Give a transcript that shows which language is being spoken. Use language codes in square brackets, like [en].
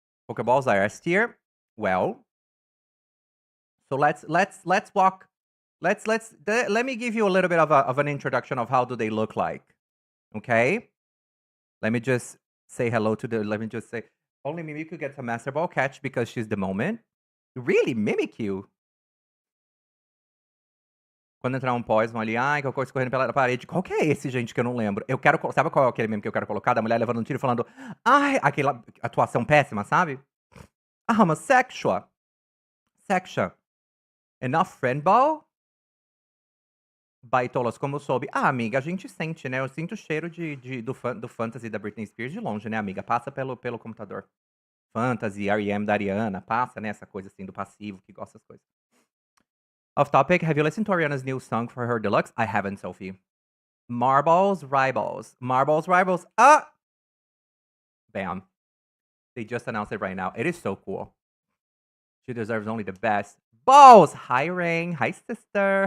[en] Pokeballs are S tier. Well, so let's walk. Let me give you a little bit of an introduction of how do they look like. Okay. Let me just say hello to the. Let me just say only Mimikyu gets a Master Ball catch because she's the moment. Really, Mimikyu? [pt] Quando entrar um pós, vão ali, ai, que eu corro correndo pela parede. Qual que é esse, gente, que eu não lembro? Eu quero. Sabe qual é aquele meme que eu quero colocar? Da mulher levando um tiro e falando, ai, aquela atuação péssima, sabe? [en] I'm a sexual. Sexual. Enough friend ball? [pt] Baitolas, como eu soube. Ah, amiga, a gente sente, né? Eu sinto o cheiro do fantasy da Britney Spears de longe, né, amiga? Passa pelo computador. Fantasy, R.E.M. da Ariana, passa, né? Essa coisa assim do passivo, que gosta das coisas. [en] Off topic, have you listened to Ariana's new song for her deluxe? I haven't, Sophie. Marbles, Rivals. Marbles, Rivals. Ah! Bam. They just announced it right now. It is so cool. She deserves only the best. Balls! Hi, Rain. Hi, sister.